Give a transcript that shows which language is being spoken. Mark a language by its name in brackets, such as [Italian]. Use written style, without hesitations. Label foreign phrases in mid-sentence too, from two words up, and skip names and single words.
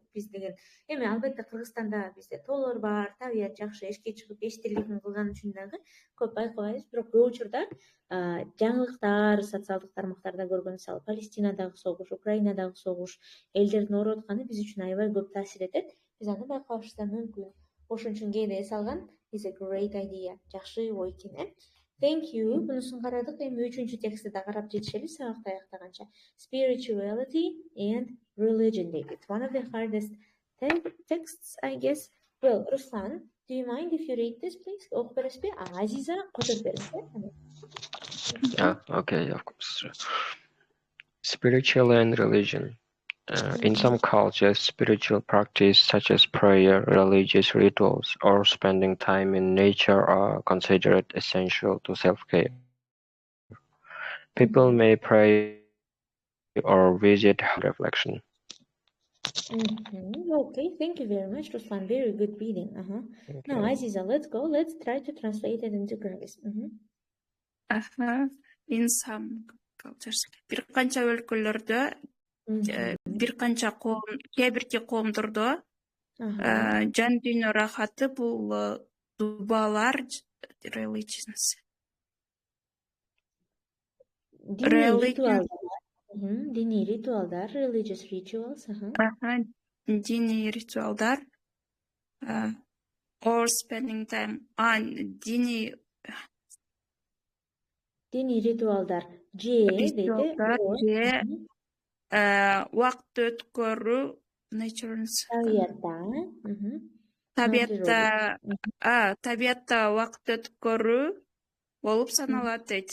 [Kyrgyz] Биз деген эми албетте Кыргызстанда бизде тоолор бар, табият жакшы, эшикке чыгып эч тирлигин кылган үчүн дагы көп байкабайбыз. Бирок көп учурда жаңылыктар, социалдык тармактарда көргөн, мисалы Палестинадагы согуш, Украинадагы согуш, элдердин ооруп атканы биз үчүн аябай көп таасир этет. Биз аны байкабышыбыз да мүмкүн. Ошон үчүн кээде эс алган [English] is a great idea. [Kyrgyz] Жакшы ой экен. [English] Thank you. [Kyrgyz] Бунусун карадык. Эми 3-чү текстти да карап жетишели сабакты аяктаганча. [English] Spirituality and religion дейт. It's one of the hardest texts, I guess. Well, Ruslan, do you mind if you read this, please? Окуп бересизби? Азиза, которуп бериңиз. Yeah, okay, of course. Spirituality and religion. In some cultures, spiritual practice such as prayer, religious rituals, or spending time in nature are considered essential to self-care. People may pray or visit reflection. Okay, thank you very much, Ruslan. Very good reading. Now, Aziza, let's go. Let's try to translate it into Kyrgyz. In some cultures, [Kyrgyz] бир канча өлкөлөрдө, бир канча кээ бирки коомдордо жан дүйнө рахаты бул дубалар, Диний ритуалдар, [English] religious rituals. [Kyrgyz] Диний ритуалдар, [English] or spending time [Kyrgyz] диний ритуалдар же убакыт өткөрүү, табиятта убакыт өткөрүү болуп саналат дейт.